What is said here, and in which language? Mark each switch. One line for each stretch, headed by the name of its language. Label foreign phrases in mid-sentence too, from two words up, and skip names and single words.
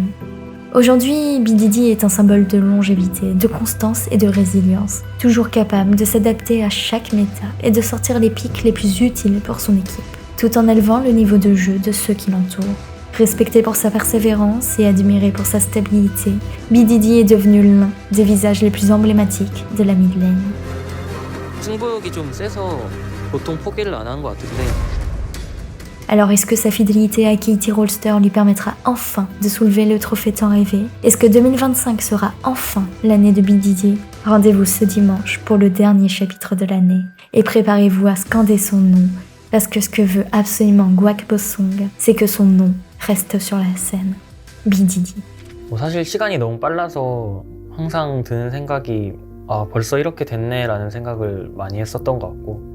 French: Aujourd'hui, BDD est un symbole de longévité, de constance et de résilience, toujours capable de s'adapter à chaque méta et de sortir les pics les plus utiles pour son équipe, tout en élevant le niveau de jeu de ceux qui l'entourent. Respecté pour sa persévérance et admiré pour sa stabilité, BDD est devenu l'un des visages les plus emblématiques de la
English: mid lane.
Korean: 승부욕이 좀 세서 보통 포기를 안 하는 것 같은데.
French: Alors est-ce que sa fidélité à KT Rolster lui permettra enfin de soulever le trophée tant rêvé? Est-ce que 2025 sera enfin l'année de BDD? Rendez-vous ce dimanche pour le dernier chapitre de l'année et préparez-vous à scander son nom, parce que ce que veut absolument Gwack Bossong, c'est que son nom reste sur la scène. BDD.
Korean: 사실 시간이 너무 빨라서 항상 드는 생각이 아 벌써 이렇게 됐네 라는 생각을 많이 했었던 것 같고